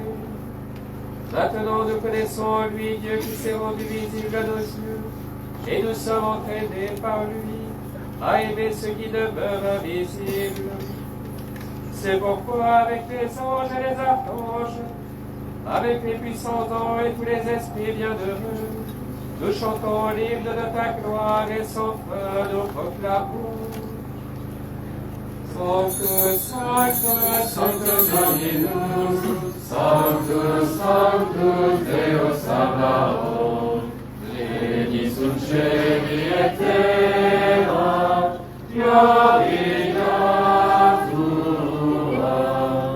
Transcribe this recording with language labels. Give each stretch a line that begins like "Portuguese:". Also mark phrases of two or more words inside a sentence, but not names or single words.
French: Maintenant, nous connaissons en lui Dieu qui s'est rendu visible à nos yeux, et nous sommes entraînés par lui à aimer ce qui demeure invisible. C'est pourquoi, avec les anges et les archanges, avec les puissants anges et tous les esprits bienheureux, nous chantons l'hymne de ta gloire et sans fin nous proclamons.
Latin: Sanctus, Sanctus, Sanctus Dominus, Sanctus, Sanctus Deus Sabaoth, pleni sunt cieli et terra, gloria tua.